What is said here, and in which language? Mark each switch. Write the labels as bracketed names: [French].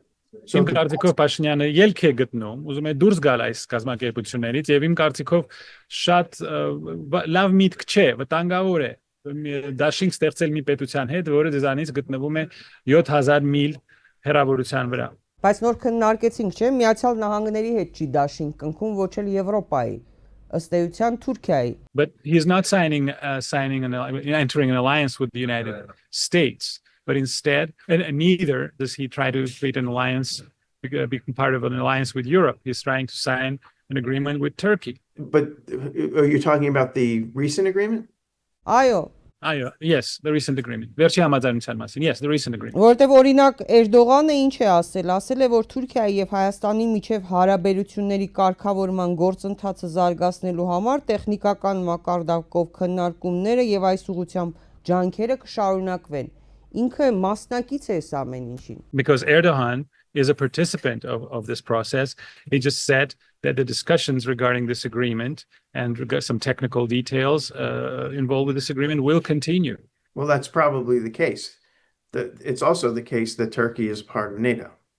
[Armenian] Իմ կարծիքով Փաշինյանը ելք է գտնում, ուզում է դուրս գալ այս կազմակերպություններից եւ իմ կարծիքով շատ լավ միտք չէ, վտանգավոր է դաշինք ստեղծել մի պետության հետ, որը դեզանից գտնվում է 7000 միլ հեռավորության վրա։ Բայց նոր քննարկեցինք, չէ՞, Միացյալ Նահանգների հետ չի դաշինք կնքում, ոչ էլ Եվրոպայի, ըստ էության Թուրքիայի։ [English] But he's not entering an alliance with the United States. But instead, and neither does he try to create an alliance, become part of an alliance with Europe. He's trying to sign an agreement with Turkey. But are you talking about the recent agreement? [Armenian] Այո, [English] yes, the recent agreement. [Armenian] Վերջի համաձայնության մասին. [English] Yes, the recent agreement. [Armenian] Որտեվ օրինակ Էրդողանը ինչ է ասել, ասել է որ Թուրքիայի եւ Հայաստանի միջև հարաբերությունների կարգավորման գործընթացը զարգացնելու համար տեխնիկական մակարդակով քննարկումները եւ այս ուղղությամբ ջանքերը կշարունակվեն։ Ինքը մասնակից է այս ամեն ինչին։ [English] Because Erdogan is a participant of this process. He just said that the discussions regarding this agreement and some technical details involved with this agreement will continue. Well, that's probably the case. It's also the case that Turkey is part of NATO.